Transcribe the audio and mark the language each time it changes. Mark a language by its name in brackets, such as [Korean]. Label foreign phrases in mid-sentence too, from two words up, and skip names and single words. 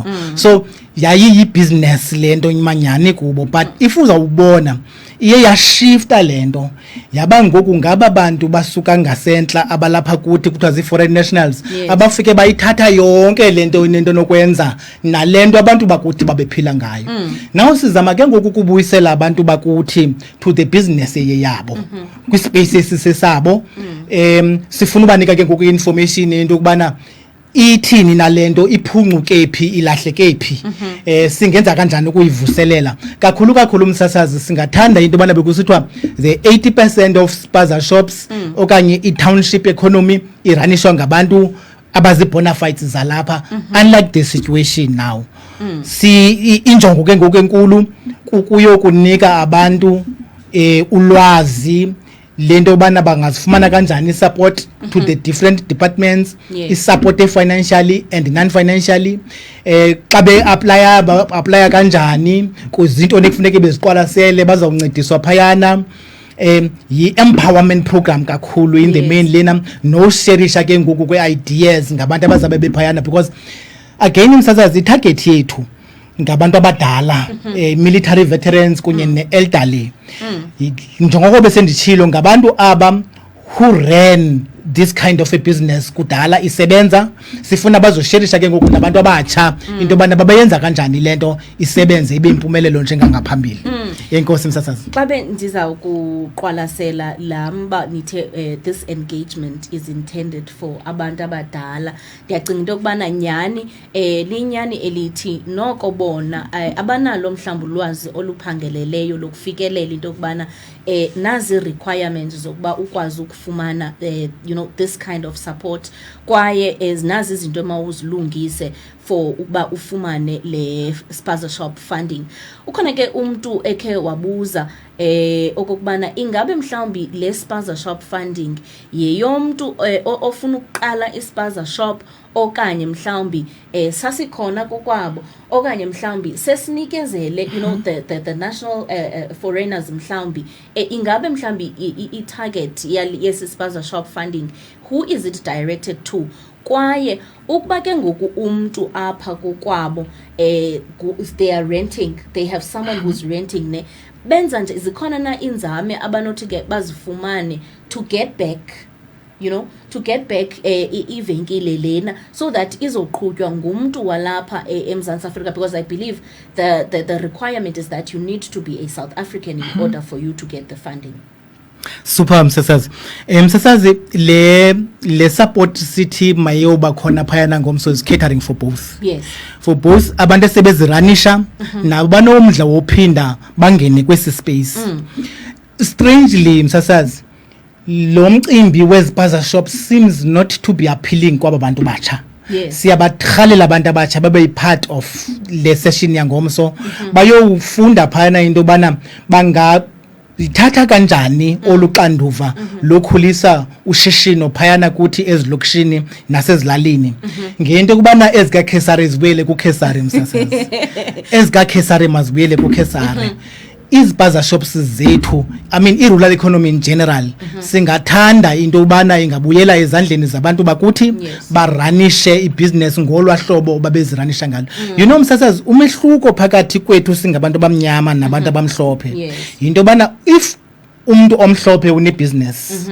[Xhosa] So yayi business lento imanyani kubo, [English] but if [Xhosa] uzawubona iye yashifta lento yaba ngoku ngaba bantu basuka ngasentla abalapha kuthi kuthiwa zi- [English] foreign nationals [Xhosa] abafike bayithatha yonke lento inento nokwenza nalento abantu bakuthi babephila ngayo. Now sizama ke ngoku kubuyisela abantu bakuthi [English] to the business [Xhosa] yeyabo kwispaces sesabo. Sifuna ubanika ke ngoku information into kubana ithini nalento iphuncuke phi ilahleke phi singenza kanjani ukuyivuselela kakhulu umsasazi singathanda into bana bekusithiwa [English] the 80% of spaza shops [Xhosa] okanye i-township economy iranishwa ngabantu abazibona fights zalapha [English] unlike the situation now [Xhosa] injongo ke ngoku enkulu kuyokunika abantu ulwazi lento bana bangazifumana kanjani [English] support to the different departments support financially and non-financially [Xhosa] xa be-applya kanjani kuzinto nekufuneka beziqwalasele bazawuncediswa phayana yi- [English] empowerment program [Xhosa] kakhulu [English] in the main [Xhosa] lena no-sharisha ke ngoku kwe-ideas ngabantu abazabe bephayana [English] because again [Xhosa] umsasazi itarget yethu ngabantu abadala [English] military veterans [Xhosa] kunye ne-elderly njengoko besenditshilo ngabantu aba [English] who ran this kind of a business [Xhosa] kudala isebenza sifuna bazosherisha ke ngoku nabantu abatsha into yobana babayenza kanjani lento isebenze ibe impumelelo njengangaphambili yenkosi msasazi babe ndiza kuqwalasela lamba nithe [English] this engagement is intended for [Xhosa] abantu abadala ndiyacinga into yokubana nyani linyani elithi noko bona abanalo mhlawumbi ulwazi oluphangeleleyo lokufikelela into yokubana nazi requirements zokuba ukwazi ukufumana [English] this kind of support [Xhosa] kwaye nazi izinto emawuzilungise for ukuba ufumane le [English] spaza shop funding [Xhosa] ukhona ke umuntu ekhe wabuza okubana ingabe mhlawumbi le [English] spaza shop funding [Xhosa] yeyomntu ofuna ukuqala ispaza shop okanye mhlawumbi sasikhona kokwabo okanye mhlawumbi sesinikezele [English] the national foreigners [Xhosa] mhlawumbi ingabe mhlawumbi i-target yesispaza [English] shop funding who is it directed to [Xhosa] kwaye ukuba ke ngoku umuntu apha kokwabo [English] they are renting they have someone who's renting [Xhosa] ne benza nje zikhona na inzame abanothi ke bazifumane [English] to get back to get back [Xhosa] ivenkile lena [English] so that [Xhosa] izoqhutywa ngumuntu walapha eMzantsi Afrika [English] because I believe the requirement is that you need to be a South African in order for you to get the funding. [Xhosa] Super msasazi msasazi le [English] support city [Xhosa] mayoba khona phayana ngomso [English] is catering for both for both [Xhosa] abantu esebeziranisha nabanomdla wophinda bangene kwesi space strangely msasazi lo mcimbi wezibhaza shops [English] seems not to be appealing [Xhosa] kwaba bantu batsha siyabatralela abantu abatsha babe [English] part of [Xhosa] le session yangomso bayofunda phayana into bana ithatha kanjani oluxanduva lokhulisa ushishino phayana kuthi ezilokishini nasezilalini ngento kubana ezikaKhesari zibuyele kuKhesari msasazi ezikaKhesari mazibuyele kuKhesari izibhaza shops zethu [English] I mean [Xhosa] i- [English] rural economy in general [Xhosa] singathanda into ubana ingabuyela ezandleni zabantu bakuthi baranishe ibusiness ngolwahlobo babeziranisha ngalo msasazi umehluko phakathi kwethu singabantu abamnyama nabantu abamhlophe into bana if umuntu omhlophe unebusiness